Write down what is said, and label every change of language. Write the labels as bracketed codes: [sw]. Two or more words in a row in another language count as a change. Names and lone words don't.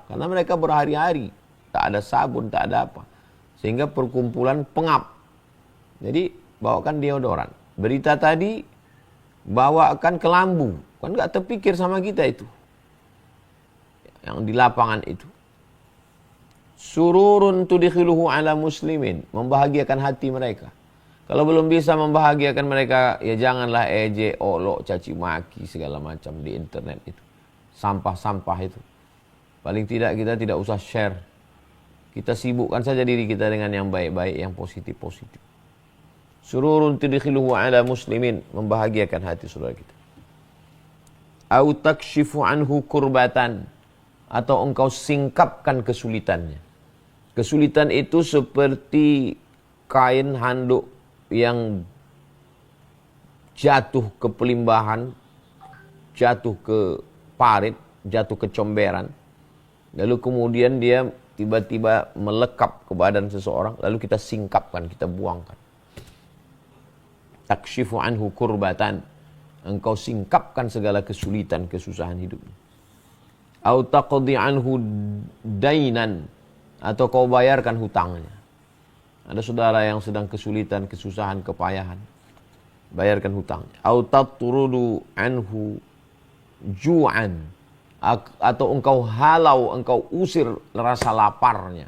[id] Karena mereka berhari-hari. Tak ada sabun, tak ada apa. Sehingga perkumpulan pengap. Jadi bawakan deodoran. Berita tadi bawakan kelambu. Kan gak terpikir sama kita itu. Yang di lapangan itu. [ar] سرور تدخله على مسلمين. [id] Membahagiakan hati mereka. Kalau belum bisa membahagiakan mereka, ya janganlah ejek, olok, caci maki, segala macam di internet itu. Sampah-sampah itu. Paling tidak kita tidak usah share. Kita sibukkan saja diri kita dengan yang baik-baik, yang positif-positif. [ar] سرور تدخله على مسلمين. [id] Membahagiakan hati saudara kita. [ar] أو تكشف عنه كربة. [id] Atau engkau singkapkan kesulitannya. Kesulitan itu seperti kain handuk yang jatuh ke pelimbahan, jatuh ke parit, jatuh ke comberan. Lalu kemudian dia tiba-tiba melekap ke badan seseorang, lalu kita singkapkan, kita buangkan. [ar] تكشف عنه كربة. [id] Engkau singkapkan segala kesulitan, kesusahan hidupnya. [ar] أو تقضي عنه دينا. [id] Atau kau bayarkan hutangnya. Ada saudara yang sedang kesulitan, kesusahan, kepayahan. Bayarkan hutangnya. [ar] أو تطرد عنه جوعا. [id] Atau engkau halau, engkau usir rasa laparnya.